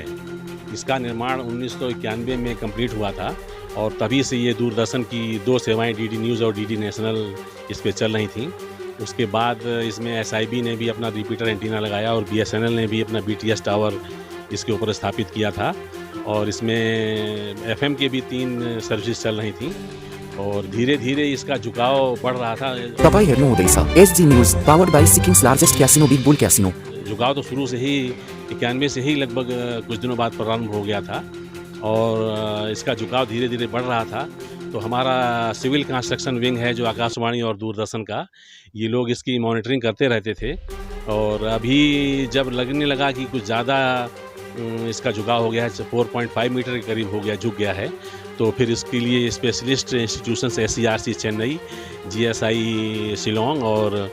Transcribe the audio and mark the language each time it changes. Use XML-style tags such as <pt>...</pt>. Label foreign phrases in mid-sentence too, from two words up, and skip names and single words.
<hi>इसका निर्माण 1991 में कंप्लीट हुआ था और तभी से ये दूरदर्शन की 2 सेवाएं डीडी न्यूज़ और डीडी नेशनल इस पे चल रही थीं। उसके बाद इसमें एसआईबी ने भी अपना</hi> <en>repeater antenna</en> <hi>लगाया और बीएसएनएल ने भी अपना</hi> <en>BTS tower</en> <hi>इसके ऊपर स्थापित किया था और इसमें एफएम के भी 3 सर्विसेज चल रही थीं और धीरे धीरे इसका झुकाव बढ़ रहा था।</hi> <ne>तपाईं हेर्नु हुँदैछ</ne> <en>SG News powered by Sikkim's largest casino Big Bull Casino.</en> <hi>झुकाव तो शुरू से ही 91 से ही लगभग कुछ दिनों बाद प्रारंभ हो गया था और इसका झुकाव धीरे धीरे बढ़ रहा था। तो हमारा</hi> <en>civil construction wing</en> <hi>है जो आकाशवाणी और दूरदर्शन का, ये लोग इसकी मॉनिटरिंग करते रहते थे और अभी जब लगने लगा कि कुछ ज़्यादा इसका झुकाव हो गया है, 4.5 मीटर के करीब हो गया, झुक गया है, तो फिर इसके लिए</hi> <en>specialist institutions</en> <hi>SCRC चेन्नई, GSI शिलोंग और</hi>